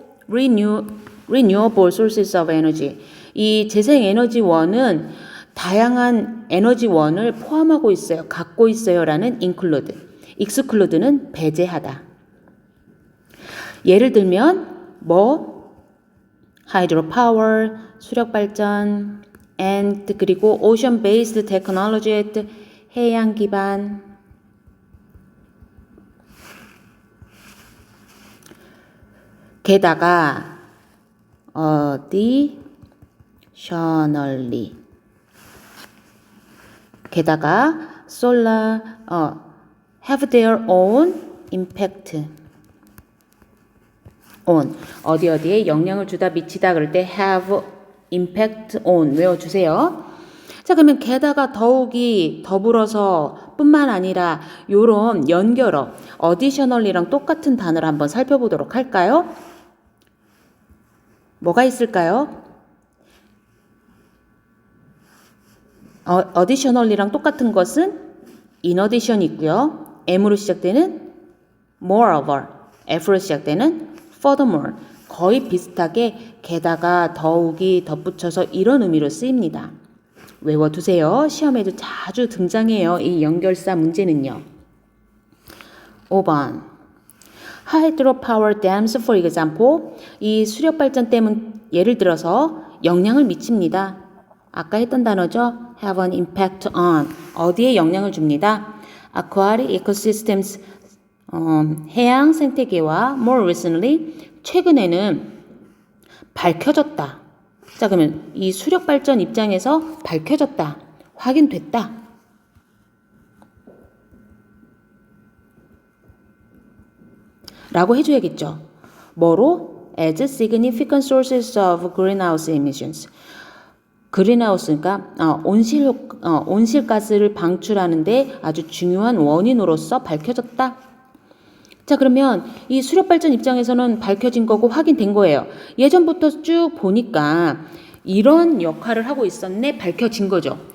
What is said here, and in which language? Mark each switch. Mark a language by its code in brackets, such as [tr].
[en] renewable sources of energy. [ko] 이 재생에너지원은 다양한 에너지원을 포함하고 있어요. 갖고 있어요. 라는 include. exclude는 배제하다. 예를 들면 hydropower, 수력발전, and 그리고 ocean-based technology, 해양 기반. 게다가 additionally 게다가 solar [en] have their own impact on [ko] 어디에 영향을 주다 미치다 그럴 때 [en] have impact on [ko] 외워주세요. 자, 그러면 게다가 더욱이 더불어서 뿐만 아니라 요런 연결어 additionally랑 똑같은 단어를 한번 살펴보도록 할까요? 뭐가 있을까요? additionally랑 똑같은 것은 in addition 있고요. M으로 시작되는 moreover, F로 시작되는 furthermore. 거의 비슷하게 게다가 더욱이 덧붙여서 이런 의미로 쓰입니다. 외워두세요. 시험에도 자주 등장해요. 이 연결사 문제는요. 5번. [en] hydropower dams, for example. [ko] 이 수력발전 예를 들어서 영향을 미칩니다. 아까 했던 단어죠. [en] have an impact on. [ko] 어디에 영향을 줍니다. [en] aquatic ecosystems. [ko] 해양 생태계와 [en] more recently. [ko] 최근에는 밝혀졌다. 자, 그러면 이 수력 발전 입장에서 밝혀졌다. 확인됐다. 라고 해줘야겠죠. 뭐로? [en] As significant sources of greenhouse emissions. [ko] 그린하우스니까 온실가스를 방출하는데 아주 중요한 원인으로서 밝혀졌다. 자, 그러면 이 수력발전 입장에서는 밝혀진 거고 확인된 거예요. 예전부터 쭉 보니까 이런 역할을 하고 있었네. 밝혀진 거죠.